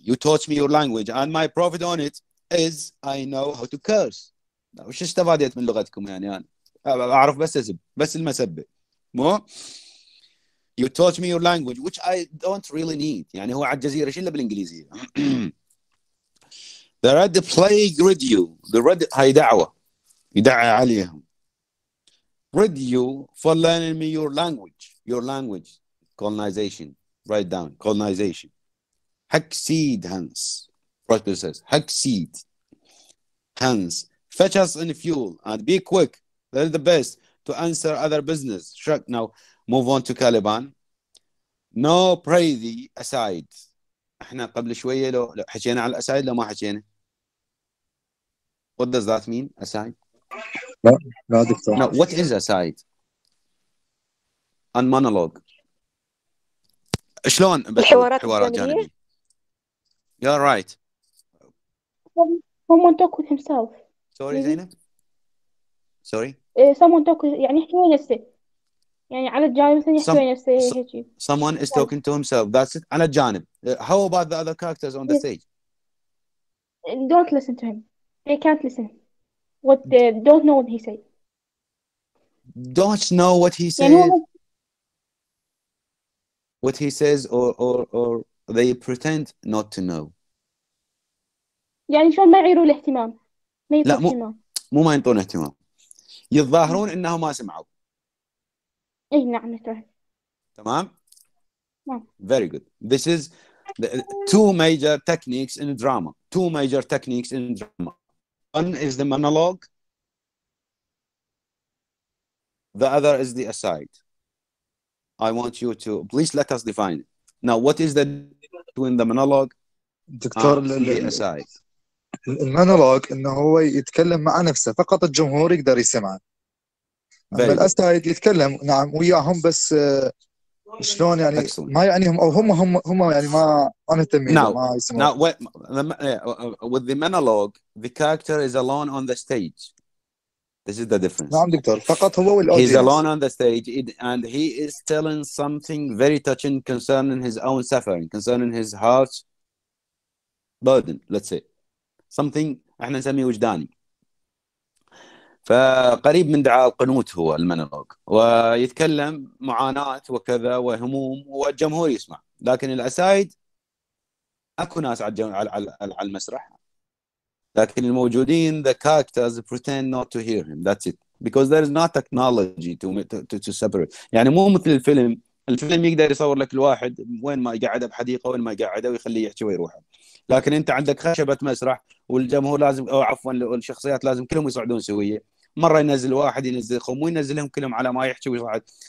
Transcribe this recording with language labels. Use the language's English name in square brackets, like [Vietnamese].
[English] You taught me your language, and my profit on it is I know how to curse. [Arabic] وش استفادت من لغتكم يعني أنا؟ أعرف بس أسب، بس المسبة. مو؟ [English] You taught me your language, which I don't really need. [Arabic] يعني هو على الجزيرة شو إلا بالإنجليزية. [English] The red plague rid you. The red [Arabic] هاي دعوة. يدعى عليهم. [English] Rid you for learning me your language. Your language. Colonization. Write down. Colonization. Succeed hence. Prosper says. Succeed. Hence. Fetch us in fuel and be quick. That is the best to answer other business. Now move on to Caliban. No pray thee aside. [Arabic] احنا قبل شوية لو حكينا على الأسايد لو ما حكينا. [English] What does that mean? Aside? [Arabic] لا دكتور. [English] No, what is aside? And monologue. [Arabic] شلون الحوارات حوارات الجانبية. جانبية؟ [English] You're right. someone talk with himself. Sorry Zainab. Sorry. someone talk with [Arabic] يعني يحكي ويا نفسه يعني على الجانب مثلا يحكي ويا نفسه هيك. [English] Someone is talking to himself. That's it. [Arabic] على الجانب. [English] How about the other characters on the stage? Don't listen to him. They can't listen. What they don't know what he said. Don't know what he says. [Arabic] يعني هو [English] What he says, or they pretend not to know. [Arabic] يعني شلون ما يعيروا الاهتمام ما لا يعطوا اهتمام. مو ما ينطون اهتمام. يتظاهرون انهم ما سمعوا. اي نعم نتفهم. تمام. نعم. [English] Very good. This is the two major techniques in drama. Two major techniques in drama. One is the monologue. The other is the aside. I want you to please let us define it. Now, what is the between the monologue doctor and the aside? [Arabic] المونولوج انه هو يتكلم مع نفسه فقط الجمهور يقدر يسمعه. اما الاسايد يتكلم نعم وياهم بس شلون يعني ما يعنيهم او هم يعني ما مهتمين ما يسمعون. [English] Now with the monologue the character is alone on the stage. This is the difference. [Arabic] نعم دكتور فقط هو والأودينس. [English] He's alone on the stage and he is telling something very touching concerning his own suffering, concerning his heart's burden, let's say. Something [Arabic] احنا نسميه وجداني. فقريب من دعاء القنوت هو المونولوج، ويتكلم معاناة وكذا وهموم والجمهور يسمع. لكن الأسايد اكو ناس على المسرح، لكن الموجودين [English] the characters pretend not to hear him. That's it. Because there is not technology to separate. [Arabic] يعني مو مثل الفيلم يقدر يصور لك الواحد وين ما يقعده بحديقة، وين ما يقعده ويخليه يحكي ويروح. لكن انت عندك خشبة مسرح، والجمهور لازم، او عفوا الشخصيات لازم كلهم يصعدون سوية. مرة ينزل واحد، ينزل مو ينزلهم كلهم على ما يحكي ويصعد.